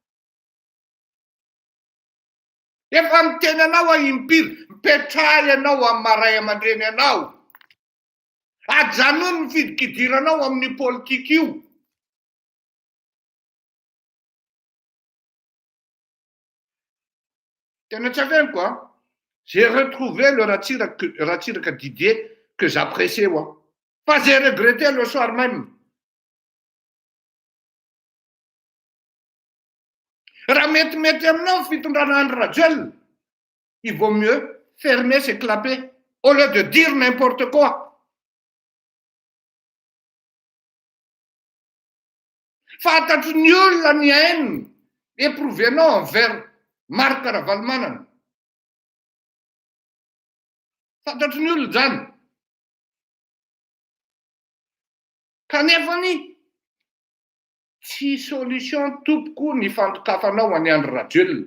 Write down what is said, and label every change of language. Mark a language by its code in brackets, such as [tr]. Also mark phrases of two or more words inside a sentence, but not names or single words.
[mg] Efa miteny anao a impiry, mipetraha ianao amin'ny maray aman-dreny anao. Ajanony ny fidikidiranao amin'ny politika io. Tena tsy aveno quoi. [fr] J'ai retrouvé le Ratsiraka Didier que j'appréciais. Pas j'ai regretté le soir même. [mg] Raha mety aminao fitondrana Andry Rajoelina, [fr] il vaut mieux fermer ses clapets au lieu de dire n'importe quoi. [mg] Fantatro ny olona ny [fr] haine éprouvenao [mg] envers Marc Ravalomanana. Fantatro ny olona zany. Kanefany tsy solution tompoko ny fantokafanao any Andry Rajoelina.